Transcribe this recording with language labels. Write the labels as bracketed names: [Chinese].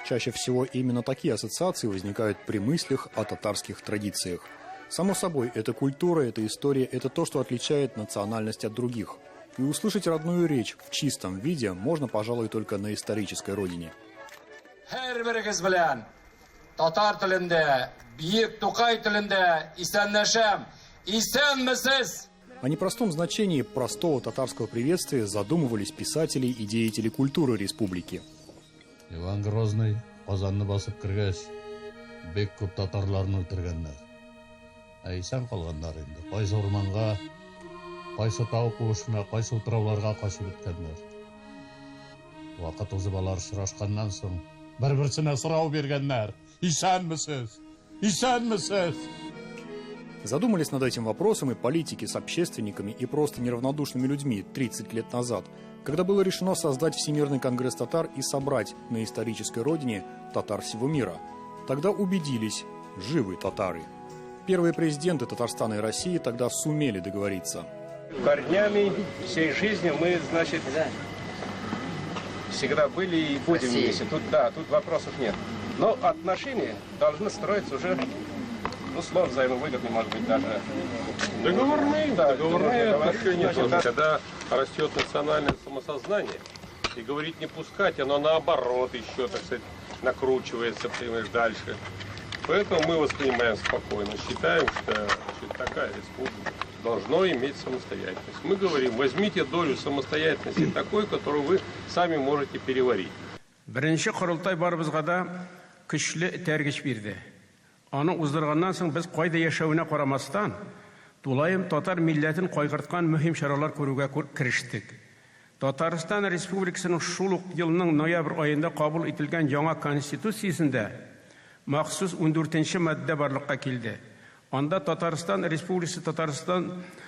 [Russian] Чаще всего именно такие ассоциации возникают при мыслях о татарских традициях. Само собой, это культура, это история, это то, что отличает национальность от других. И услышать родную речь в чистом виде можно, пожалуй, только на исторической родине. [Tatar] Татар телендә, биек Тукай телендә, исәнләшәм, исәнмесез. [Russian] О непростом значении простого татарского приветствия задумывались писатели и деятели культуры республики. [Tatar] Иван Грозный Казанны басып кергәч, бек күп татарларны үтергәннәр. Исән калганнар инде. Кайсы урманга, кайсы тау куышына, кайсы утрауларга качып беткәннәр. Вакыт узып алар очрашканнан соң бер-берсенә сорау биргәннәр. Исәнмесез? Исәнмесез? [Russian] Задумались над этим вопросом и политики с общественниками и просто неравнодушными людьми 30 лет назад, когда было решено создать Всемирный конгресс татар и собрать на исторической родине татар всего мира. Тогда убедились – живы татары. Первые президенты Татарстана и России тогда сумели договориться. Корнями всей жизни мы, значит, всегда были и будем вместе. Тут вопросов нет. Но отношения должны строиться уже... слов взаимовыгодный, может быть, даже договорные отношения. Когда растет национальное самосознание, и говорить не пускать, оно наоборот еще, так сказать, накручивается, понимаешь, дальше. Поэтому мы воспринимаем спокойно, считаем, что такая республика должна иметь самостоятельность. Мы говорим, возьмите долю самостоятельности такой, которую вы сами можете переварить. [Tatar] Беренче курултай барыбызга да көчле тәргеч бирде. Аны уздырганнан соң без кайда яшәвенә карамастан, тулаем татар милләтен кайгырткан мөһим чаралар күрүгә кирештек. Татарстан Республикасының шул ук елның ноябрь аенда кабул ителгән яңа конституциясендә махсус 14-нче маддә барлыкка килде. Анда Татарстан Республикасы Татарстан